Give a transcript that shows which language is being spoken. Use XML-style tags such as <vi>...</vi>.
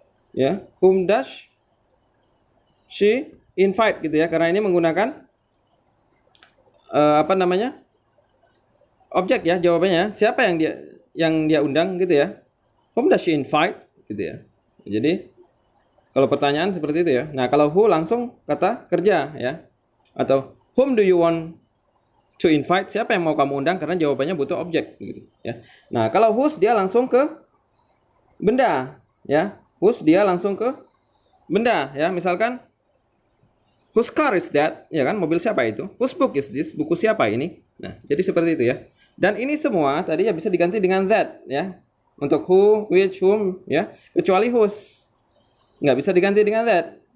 <en>Ya, whom does she invite</en> <id>gitu ya. Karena ini menggunakan apa namanya? Objek ya, jawabannya. Siapa yang dia undang gitu ya.</id> <en>Whom does she invite</en> <id>gitu ya. Jadi kalau pertanyaan seperti itu ya. Nah, kalau who langsung kata kerja ya. Atau</id> <en>whom do you want to invite?</en> <id>Siapa yang mau kamu undang? Karena jawabannya butuh objek gitu ya. Nah, kalau whose dia langsung ke benda ya. Whose dia langsung ke benda ya.</id> <en>Misalkan whose car is that?</en> <id>Ya kan, mobil siapa itu?</id> <en>Whose book is this?</en> <id>Buku siapa ini? Nah, jadi seperti itu ya. Dan ini semua tadi ya bisa diganti dengan that ya. Untuk who, which, whom ya. Kecuali whose. Nggak bisa diganti dengan that.</id>